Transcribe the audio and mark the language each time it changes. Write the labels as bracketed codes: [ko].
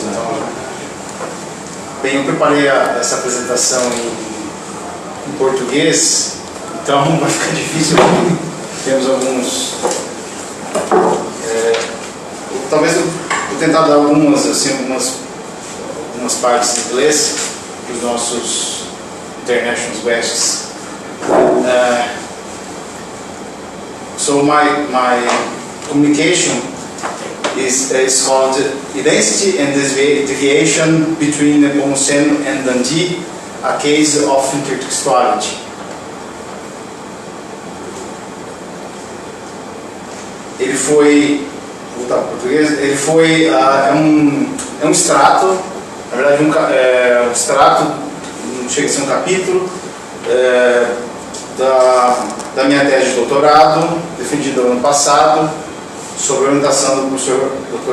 [pt] Então, bem, eu preparei essa apresentação em português, então vai ficar difícil. Temos alguns... talvez eu vou tentar dar algumas partes em inglês para os nossos [en] international guests. So my communication is called Identity and Deviation between Nepomuceno and Dundee, a case of intertextuality. [pt] Ele foi, vou voltar para o português, ele foi, é um extrato, na verdade um extrato, não chega a ser um capítulo, da minha tese de doutorado, defendida no ano passado, sobre a orientação do professor Dr.